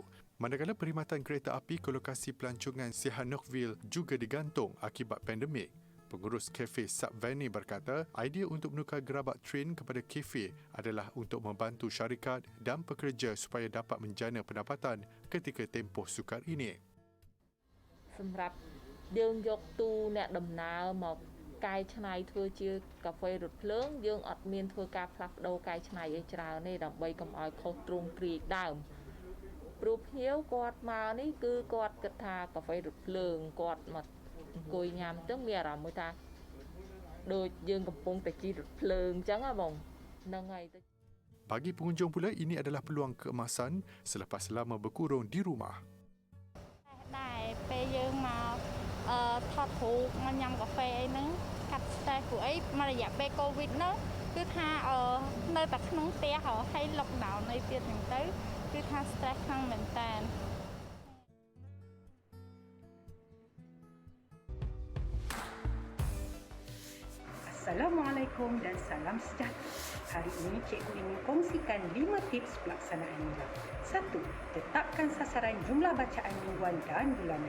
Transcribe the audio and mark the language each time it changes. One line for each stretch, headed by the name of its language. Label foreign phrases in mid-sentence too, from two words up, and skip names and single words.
Malay: Manakala perkhidmatan kereta api ke lokasi pelancongan Sihanoukville juga digantung akibat pandemik. Pengurus kafe Subvani berkata, idea untuk menukar gerabak train kepada kafe adalah untuk membantu syarikat dan pekerja supaya dapat menjana pendapatan ketika tempoh sukar ini.
Khmer: សម្រាប់យើងយកទូអ្នកដំណើរមកកែច្នៃធ្វើជាកាហ្វេរថភ្លើងយើងអត់មានធ្វើការផ្លាស់ប្ដូរកែច្នៃឲ្យច្រើនទេដើម្បីកុំឲ្យខុសទ្រង់ទ្រាយដើមព្រោះភ្ញៀវគាត់មកនេះគឺគាត់គិតថាកាហ្វេរថភ្លើងគាត់មកអង្គុយញ៉ាំទៅមានអារម្មណ៍មួយថាដូចយើងកំពុងតែជិះរថភ្លើងអញ្ចឹងហ៎បងហ្នឹងហើយទៅ
Malay: Bagi pengunjung pula, ini adalah peluang keemasan selepas lama berkurung di rumah.
Khmer: ដែរពេលយើងមកថតរូបមកញ៉ាំកាហ្វេអីហ្នឹងកាត់ stress ព្រោះអីមករយៈពេល COVID ហ្នឹងគឺថានៅតែក្នុងផ្ទះហើយ lockdown នៅទៀតហ្នឹងទៅគឺថា stress ខ្លាំងមែនតើ
Malay: Assalamualaikum dan salam sejahtera. Hari ini cikgu ingin kongsikan 5 tips pelaksanaan nilai. 1. Tetapkan sasaran jumlah bacaan mingguan dan bulanan.